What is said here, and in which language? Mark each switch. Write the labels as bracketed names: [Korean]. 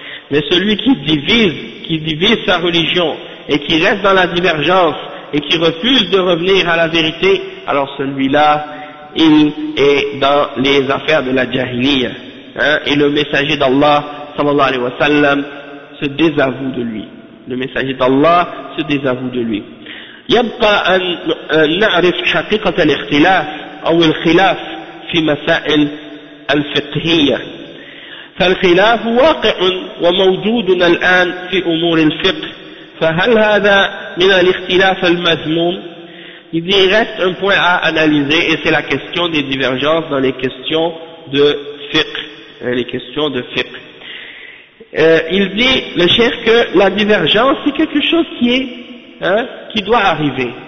[French] Mais celui qui divise sa religion et qui reste dans la divergence et qui refuse de revenir à la vérité, alors celui-là, il est dans les affaires de la jahiliya, hein, et le messager d'Allah sallallahu alayhi wa sallam se désavoue de lui. Le messager d'Allah se désavoue de lui. [Arabic] يبقى أن نعرف حقيقة الاختلاف أو الخلاف في مسائل الفقهية. فالخلاف واقع وموجود الآن في أمور الفقه. [French] فهل هذا من الاختلاف المذموم؟ Il y reste un point à analyser et c'est la question des divergences dans les questions de fiqh, les questions de fiqh. Il dit le cheikh que la divergence c'est quelque chose qui est, hein, qui doit arriver.